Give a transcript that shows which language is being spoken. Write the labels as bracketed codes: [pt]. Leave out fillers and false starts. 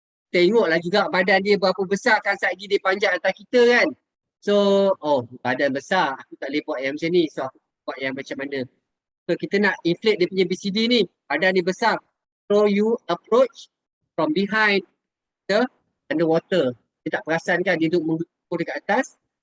[ms] Tengoklah juga badan dia berapa besar kan saat lagi dia panjat atas kita kan. So, badan besar. Aku tak boleh buat yang macam ni. So, aku buat yang macam mana. So, kita nak inflate dia punya BCD ni. Badan dia besar. [en] So, you approach from behind the underwater. [ms] Dia tak perasan kan dia duduk menggelupur dekat atas.